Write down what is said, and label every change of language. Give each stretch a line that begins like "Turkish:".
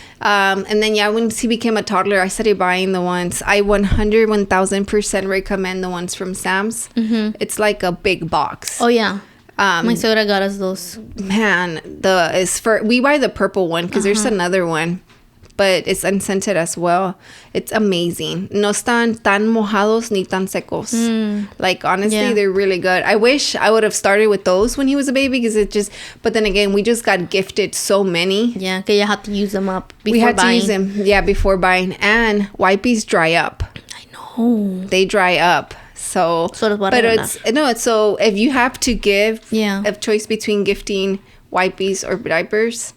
English: And then, once he became a toddler, I started buying the ones. I 1000% recommend the ones from Sam's. Mm-hmm. It's like a big box. Oh, yeah. My sogra got us those. Man, we buy the purple one because there's another one, but it's unscented as well. It's amazing.
Spanish: No están tan mojados ni tan secos.
English: Like, honestly, they're really good. I wish I would have started with those when he was a baby, because but then again, we just got gifted so many. Yeah, because you have to use them up before buying. We had to use them, before buying. And wipes dry up. I know. They dry up. So so if you have to give a choice between gifting wipes or diapers,